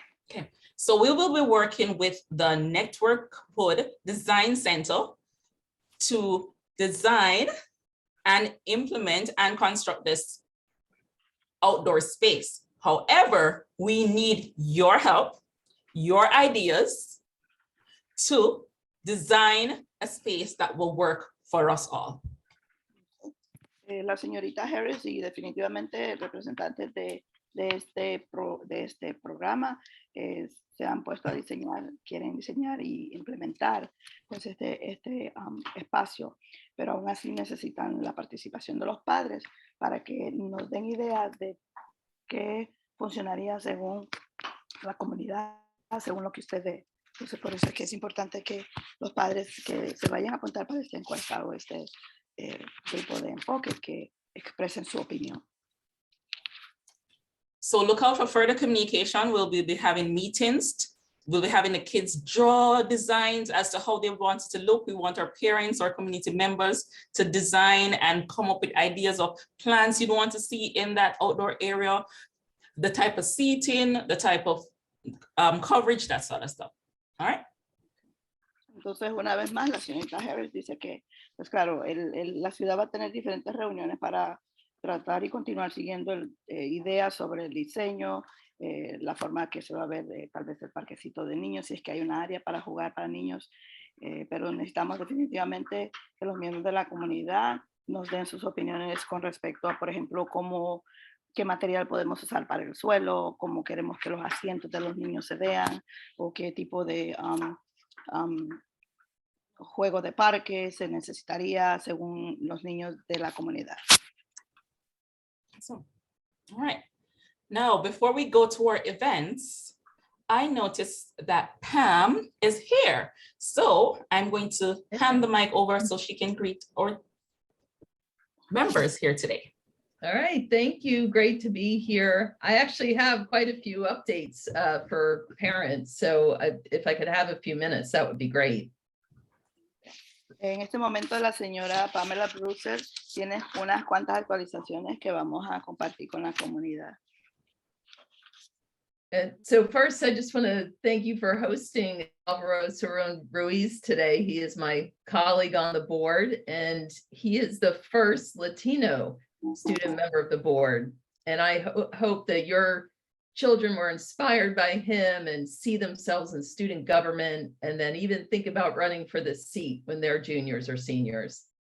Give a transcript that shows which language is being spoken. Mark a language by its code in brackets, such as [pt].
[en] Okay, so we will be working with the Network Hood Design Center to design and implement and construct this outdoor space. However, we need your help, your ideas to design a space that will work for us all. [es] La señorita Harris y definitivamente representantes de este programa se han puesto a diseñar, quieren diseñar y implementar pues este espacio, pero aún así necesitan la participación de los padres. para que nos den ideas de qué funcionaría según la comunidad, según lo que usted ve. Entonces, por eso es que es importante que los padres que se vayan a apuntar para esta encuesta o este tipo de enfoque, que expresen su opinión. [en] So look out for further communication. We'll be having meetings. We'll be having the kids draw designs as to how they want it to look. We want our parents or community members to design and come up with ideas of plants you'd want to see in that outdoor area, the type of seating, the type of coverage, that sort of stuff. All right. [es] Entonces, una vez más, la señorita Harris dice que, pues claro, la ciudad va a tener diferentes reuniones para tratar y continuar siguiendo ideas sobre el diseño, la forma que se va a ver tal vez el parquecito de niños, si es que hay una área para jugar para niños, pero necesitamos definitivamente que los miembros de la comunidad nos den sus opiniones con respecto a, por ejemplo, qué material podemos usar para el suelo, cómo queremos que los asientos de los niños se vean, o qué tipo de juego de parque se necesitaría según los niños de la comunidad. [en] So, all right. Now, before we go to our events, I noticed that Pam is here. So I'm going to hand the mic over so she can greet our members here today. All right, thank you. Great to be here. I actually have quite a few updates for parents. So if I could have a few minutes, that would be great. [es] En este momento la señora Pamela Brucer tiene unas cuantas actualizaciones que vamos a compartir con la comunidad. [en] So first, I just want to thank you for hosting Alvaro Cerón Ruiz today. He is my colleague on the board, and he is the first Latino student member of the board. And I hope that your children were inspired by him and see themselves in student government, and then even think about running for the seat when they're juniors or seniors.